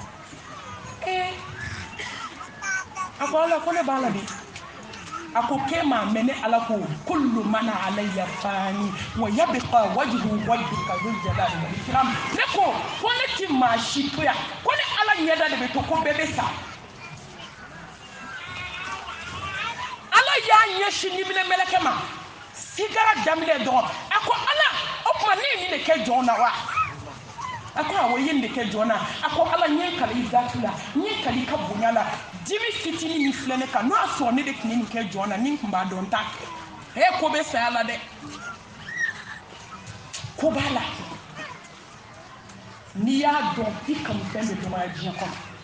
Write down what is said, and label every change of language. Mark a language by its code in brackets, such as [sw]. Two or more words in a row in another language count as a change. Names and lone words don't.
[bm] a ko ala ko ne b'a la de a ko k'e ma mɛ ne ala ko [ar] كل من عليها فان ويبقى وجه ربك ذو الجلال والإكرام [bm] ne ko ne ti maa si to yan ko ne ala ɲɛda de bɛ to ko bɛɛ bɛ sa ala y'a ɲɛsin niminɛ mɛlɛkɛ ma sigara daminɛ dɔrɔn a ko ala o tuma ne ye nin de kɛ jɔn na wa a ko awɔ i ye nin de kɛ jɔn na a ko ala n ye kali i zati la n ye kali i ka bonya la dimi fitinin min filɛ ne kan n'o y'a sɔrɔ ne de tun ye nin kɛ jɔn na ni n tun b'a dɔn n t'a kɛ ko bɛ saya la dɛ ko b'a la n'i y'a dɔn i kanu fɛn bɛ dɔgɔya diɲɛ kɔnɔ